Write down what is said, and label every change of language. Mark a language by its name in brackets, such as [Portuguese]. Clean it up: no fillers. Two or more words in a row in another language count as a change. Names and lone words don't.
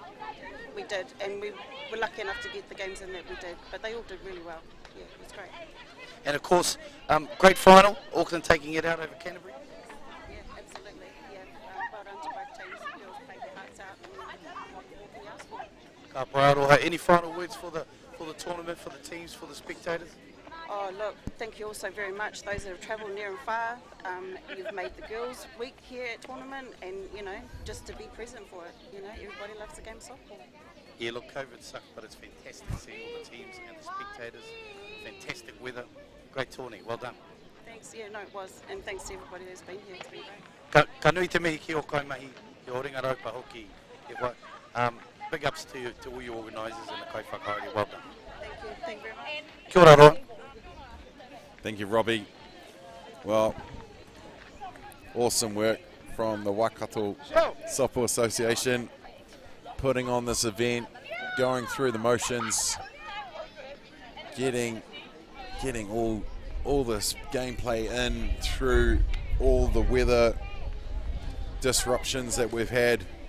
[English] We did, and we were lucky enough to get the games in that we did, but they all did really well. Yeah, it was great. And of course, great final, Auckland taking it out over Canterbury. Yeah, absolutely. Yeah, well done to both teams. The girls played their hearts out, and what can you ask for? [Māori] Ka pai aroha. [English] Any final words for the tournament, for the teams, for the spectators? Oh, look, thank you all so very much. Those that have travelled near and far, you've made the girls' week here at tournament, and, just to be present for it. Everybody loves the game of softball. Yeah, look, COVID sucked, but it's fantastic seeing all the teams and the spectators. Fantastic weather. Great tourney. Well done. Thanks. Yeah, no, it was. And thanks to everybody who's been here. It's been great. [Māori] Ka nui te mihi ki o kaimahi, ki o ringa raupa hoki. [English] Big ups to all your organisers and the [Māori] kai whakaari. [English] Well done. Thank you. Thank you very much. [Māori] Kia ora roa. [English] Thank you, Robbie. Well, awesome work from the Waikato Softball Association, putting on this event, going through the motions, getting all this gameplay in through all the weather disruptions that we've had.